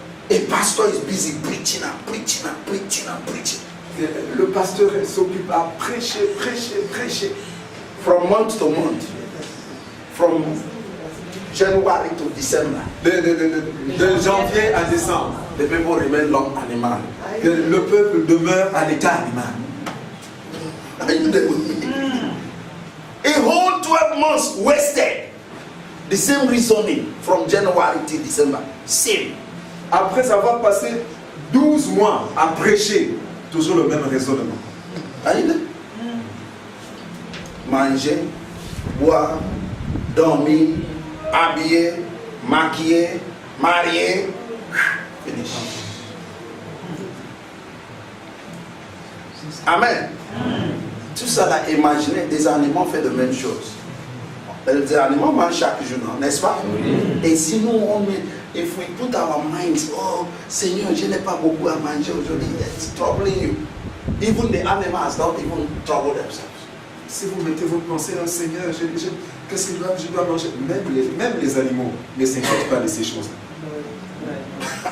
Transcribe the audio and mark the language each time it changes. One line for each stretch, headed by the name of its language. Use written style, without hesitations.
English: A pastor is busy preaching and preaching and preaching and preaching.
French: Le pasteur s'occupe à prêcher, prêcher, prêcher.
English: From month to month. From January to December.
French: De janvier à décembre.
English: The people remain long animal.
French: Le peuple demeure à l'état animal.
English: Are you there with me? A whole 12 months wasted. The same reasoning from January to December. Same.
French: Après avoir passé 12 mois à prêcher, toujours le même raisonnement.
English: Are you there?
French: Manger, boire, dormir, habiller, maquiller, marier. Finish.
English: Amen.
French: Tout ça là, imaginez, des animaux font de même chose. Les animaux mangent chaque jour, n'est-ce pas? Et si nous,
English: if we put our minds,
French: oh Seigneur, je n'ai pas beaucoup à manger aujourd'hui,
English: it's troubling you. Even the animals don't even trouble themselves.
French: Si vous mettez vos pensées dans le Seigneur, qu'est-ce que je dois manger? Même les animaux ne s'inquiètent pas de ces choses-là.